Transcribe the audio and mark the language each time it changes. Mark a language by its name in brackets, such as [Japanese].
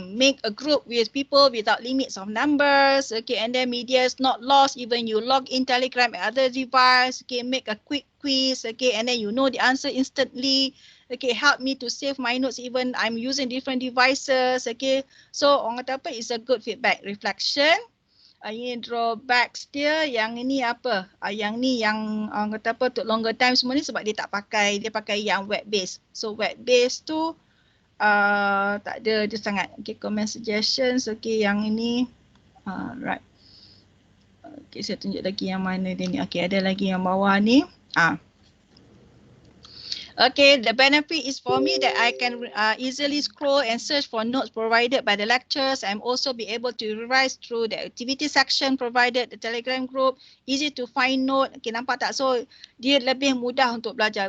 [English] Make a group with people without limits of numbers. Okay. And then media is not lost even you log in Telegram and other device. Okay. Make a quick quiz. Okay. And then you know the answer instantly. Okay. Help me to save my notes even I'm using different devices. Okay. So, [Malay] orang kata apa? [English] It's a good feedback. Reflection. [Malay] Ini drawbacks dia, yang ini apa? Yang ni yang orang kata apa untuk [English] longer time [Malay] semua ni sebab dia tak pakai, dia pakai yang [English] web based. [Malay] So web based tu tak ada dia sangat. [English] Okay, comment suggestions. [Malay] Okay, yang ini right. Okay, saya tunjuk lagi yang mana dia ni. Okay, ada lagi yang bawah ni. [English] Okay, the benefit is for me that I can easily scroll and search for notes provided by the lecturers. I'm also be able to revise through the activity section provided the Telegram group. Easy to find note. Okay, [Malay] nampak tak? So dia lebih mudah untuk belajar.